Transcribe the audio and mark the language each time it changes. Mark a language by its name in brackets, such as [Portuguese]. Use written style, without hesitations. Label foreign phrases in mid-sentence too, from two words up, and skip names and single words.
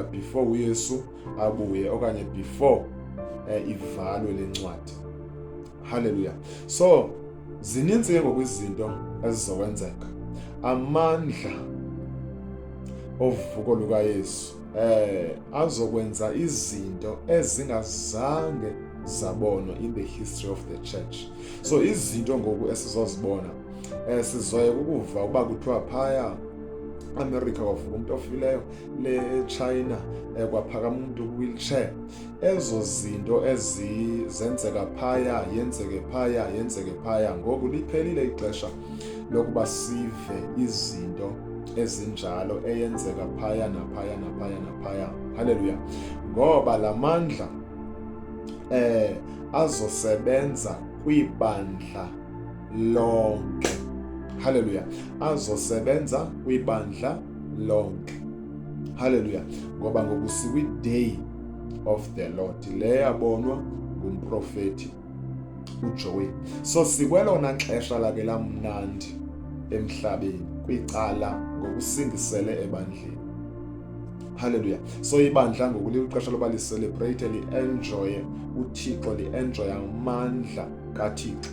[Xhosa] Before uYesu abuye okanye before ivalwe lencwadi. Haleluya. So zininzi ke ngoku izinto ezizokwenzeka. Amandla ovuko lukaYesu azokwenza izinto ezingazange zabonwa [English] in the history of the church. [Xhosa] So izinto ngoku esizozibona sizoye ukuva uba kuthiwa phaya America kwavuka umuntu ofileyo, le China kwaphakama umuntu ku-wheelchair. Ezo zinto ezenzeka phaya yenzeke phaya. Ngoku liphelile ixesha lokuba sive izinto ezinjalo eyenzeka phaya naphaya. Haleluya. Ngoba lamandla azosebenza kwibandla lonke. Haleluya. Azosebenza kwibandla lonke. Haleluya. Ngoba ngoku sikwi- [English] day of the Lord [Xhosa] le yabonwa ngumprofeti uJoel. So sikwelona xesha lake lamnandi emhlabeni kwicala ngokusindisele ebandleni. Haleluya. So ibandla ngoku lixesha loba licelebrate, li-enjoye uThixo, li-enjoye amandla kaThixo.